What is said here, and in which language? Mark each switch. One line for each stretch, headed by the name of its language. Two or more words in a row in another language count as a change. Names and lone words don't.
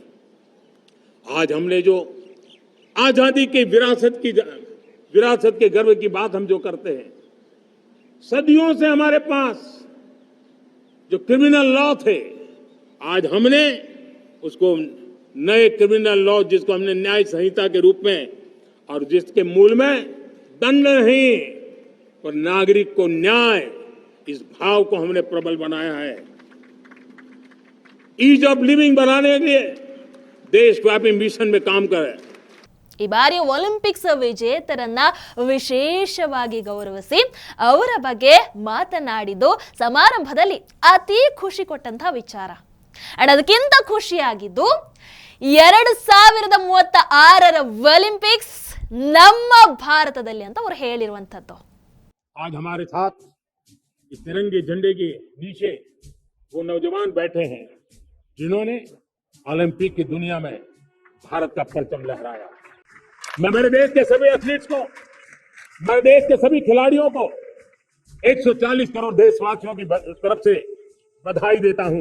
Hindi: आज हमने जो आजादी की विरासत के गर्व की बात हम जो करते हैं, सदियों से हमारे पास जो
English: criminal law
Hindi: थे, आज हमने उसको नए
English: criminal law,
Hindi: जिसको हमने न्याय संहिता के रूप में, और जिसके मूल में दंड नहीं पर नागरिक को न्याय, इस भाव को हमने प्रबल बनाया है।
English: ease of living
Hindi: बनाने के लिए देशव्यापी मिशन में काम करे।
Kannada: ಈ ಬಾರಿ ಒಲಿಂಪಿಕ್ಸ್ ವಿಜೇತರನ್ನ ವಿಶೇಷವಾಗಿ ಗೌರವಿಸಿ ಅವರ ಬಗ್ಗೆ ಮಾತನಾಡಿದ್ದು ಸಮಾರಂಭದಲ್ಲಿ ಅತಿ ಖುಷಿ ಕೊಟ್ಟಂತಹ ವಿಚಾರ. ಅಂಡ್ ಅದಕ್ಕಿಂತ ಖುಷಿಯಾಗಿದ್ದು 2036ರ ಒಲಿಂಪಿಕ್ಸ್ ನಮ್ಮ ಭಾರತದಲ್ಲಿ ಅಂತ ಅವರು ಹೇಳಿರುವಂತದ್ದು.
Hindi: आज हमारे साथ इस तिरंगे झंडे के नीचे वो नौजवान बैठे हैं जिन्होंने ओलंपिक की दुनिया में भारत का परचम लहराया। मैं मेरे देश के सभी एथलीट्स को, मेरे देश के सभी खिलाड़ियों को 140 करोड़ देशवासियों की तरफ से बधाई देता हूं।